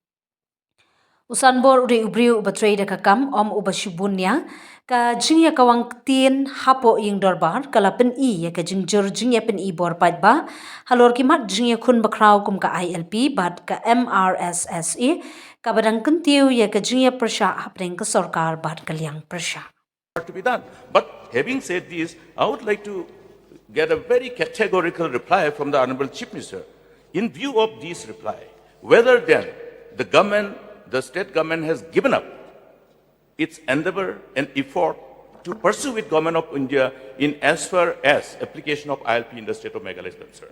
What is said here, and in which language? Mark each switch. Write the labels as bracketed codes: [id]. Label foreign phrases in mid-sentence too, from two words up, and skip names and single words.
[kha] Usanbor uri ubriu batrei da kakam om ubashubunya ka jingya kawang tien hapo ing dorbar kala pen I ya ka jingjur jingya pen I bor pajba halor kimat jingya kun bakraw kum ka ILP bat ka MRSSA ka badang kentiu ya ka jingya persha hapring ka sarkar bat kalyang persha. [en] To be done. But having said this, I would like to get a very categorical reply from the Honorable Chief Minister. In view of this reply, whether then the state government has given up its endeavor and effort to pursue with government of India in as far as application of ILP in the state of Meghalaya is concerned.